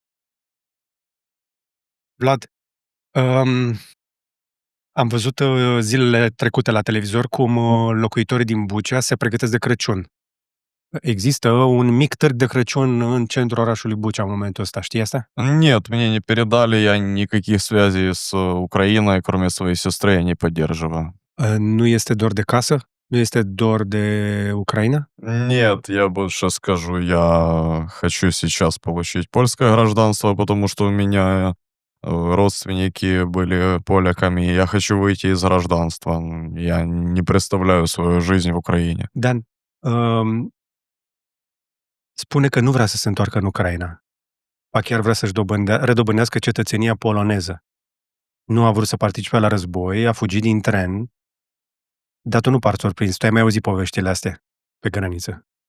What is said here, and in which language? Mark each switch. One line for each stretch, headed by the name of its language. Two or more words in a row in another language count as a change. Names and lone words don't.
Romanian: Vlad, am văzut zilele trecute la televizor cum locuitorii din Bucea se pregătesc de Crăciun. Există un mic târg de Crăciun în centrul orașului Bucea în momentul ăsta, știi asta?
Russian: Нет, мне не передали, я никаких связей с Украиной, кроме своей сестры, я не поддерживаю. Nu este dor de casă? Nu este dor de Ucraina? Нет, я больше скажу, я хочу сейчас получить польское гражданство, потому что у меня родственники были поляками, и я хочу выйти из гражданства. Я не представляю свою жизнь в Украине.
Romanian: Dan, spune că nu vrea să se întoarcă în Ucraina. Ba chiar vrea să-și redobândească cetățenia poloneză. Nu a vrut să participe la război, a fugit din tren, dar tu nu pari surprins. Tu ai mai auzit poveștile astea pe graniță.